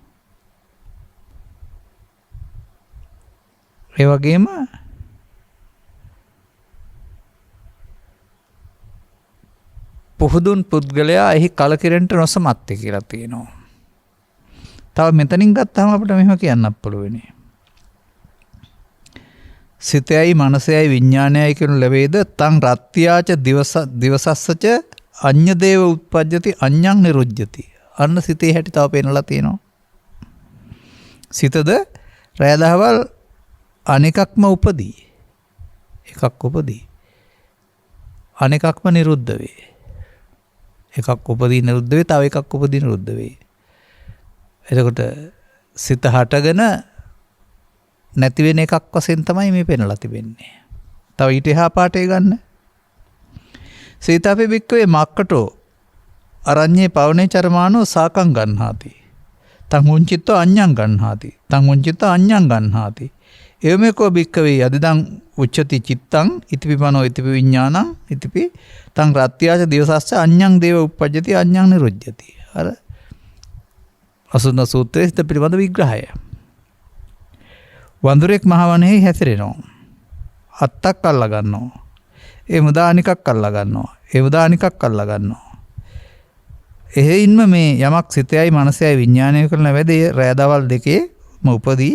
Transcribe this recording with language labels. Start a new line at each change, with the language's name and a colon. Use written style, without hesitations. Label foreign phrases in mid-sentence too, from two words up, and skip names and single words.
Sinhala: ඒ වගේම පුහුදුන් පුද්ගලයා එහි කලකිරෙන්ට නොසමත්ය කියලා තියෙනවා. තව මෙතනින් ගත්තාම අපිට මෙහෙම කියන්නත් පුළුවන්. සිතයයි මනසයයි විඥානයයි කියනු ලැබේද
Pali: තං රත්ත්‍යාච දිවසස්සච අඤ්ඤදේව uppajjati අඤ්ඤං නිරුජ්ජති.
Sinhala: අන්න සිතේ හැටි තව පේනලා තියෙනවා. සිතද රැය දහවල් අනෙකක්ම උපදී. එකක් උපදී. අනෙකක්ම නිරුද්ධ වේ. එකක් උපදී නිරුද්ධ වේ, තව එකක් උපදී නිරුද්ධ වේ. එතකොට සිත හටගෙන නැති වෙන එකක් වශයෙන් තමයි මේ පෙන්ලා තිබෙන්නේ. තව ඊට එහා පාඩේ ගන්න.
Pali: සීතාපේ බික්කවේ මක්කටෝ අරඤ්ඤේ පවනේ චරමානෝ සාකං ගන්හාති. තං උංචිත්තෝ අඤ්ඤං ගන්හාති. තං උංචිත්තෝ අඤ්ඤං ගන්හාති. එවමෙකෝ භික්කවේ අදිදං උච්චති චිත්තං ඉතිපිපනෝ ඉතිපි විඥානං ඉතිපි තං රත්ත්‍යාච දිවසස්ස අඤ්ඤං දේව උප්පජ්ජති අඤ්ඤං නිරුජ්ජති.
Sinhala: අර අසුන සූත්‍රයේ සිත පිළිබඳ විග්‍රහය. වඳුරෙක් මහවණෙහි හැසිරෙනවා. අත්තක් අල්ලා ගන්නවා. ඒ මුදා අනිකක් අල්ලා ගන්නවා. ඒ මුදා අනිකක් අල්ලා ගන්නවා. එහෙයින්ම මේ යමක් සිතයයි මනසයයි විඥානය කරන වැඩේ රෑ දවල් දෙකේම උපදී.